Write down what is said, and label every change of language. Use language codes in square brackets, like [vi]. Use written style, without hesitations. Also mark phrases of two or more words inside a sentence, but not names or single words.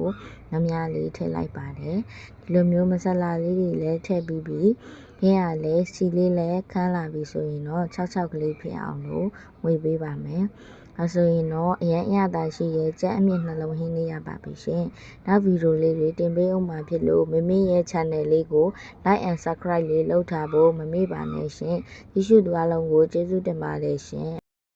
[my] များလေးထည့်လိုက်ပါတယ်။ဒီလိုမျိုးမဆလာလေးတွေလည်းထည့်ပြီးပြီးဟင်းကလည်းစီလေးလည်းခန်းလာပြီဆိုရင်တော့6ကလေးဖြစ်အောင်လို့ဝေပေးပါမယ်။ဒါဆိုရင်တော့အရင်အရသာရှိရဲ့ကြက်အမြင့်နှလုံးဟင်းလေးရပါပြီရှင်။နောက်ဗီဒီယိုလေးတွေတင်ပေးအောင်မှာဖြစ်လို့မမေရဲ့ channel လေးကို [en] like and subscribe [my] လေးလုပ်ထားဖို့မမေ့ပါနဲ့ရှင်။ကြည့်ရှုသူအားလုံးကိုကျေးဇူးတင်ပါတယ်ရှင်။